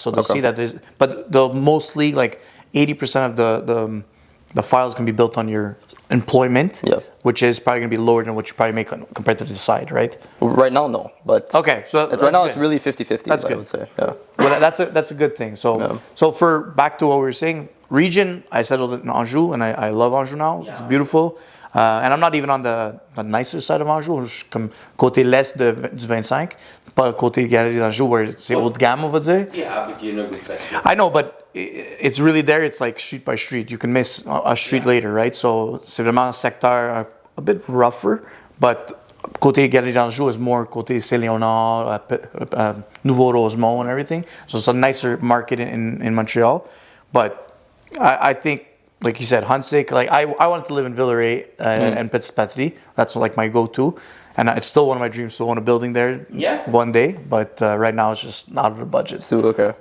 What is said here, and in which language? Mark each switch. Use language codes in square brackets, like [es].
[en] So they'll see that there's, but they'll mostly like 80% of the files can be built on your employment, which is probably going to be lower than what you probably make compared to the side, right? Right now, no. But okay, so right now it's really 50-50. That's good. I would say. Yeah. Well, that's a good thing. So so for back to what we were saying, region, I settled in Anjou, and I love Anjou now. It's beautiful. And I'm not even on the nicer side of Anjou. [fr] Je suis comme côté l'est du 25, pas côté Galerie d'Anjou [en] where [fr] c'est haut de gamme, on va dire. [en] Yeah, but you know good section. I know, but it's really there. It's like street by street. You can miss a street later, right? So [fr] c'est vraiment un secteur [en] a bit rougher, but côté Galerie d'Anjou is more côté Saint-Léonard, Nouveau-Rosemont and everything. So it's a nicer market in Montreal. But I think, like you said, Huntsick, like I wanted to live in Villeray and Petit-Patrie. That's like my go-to. And it's still one of my dreams to own a building there one day. But right now it's just not in the budget. So, okay.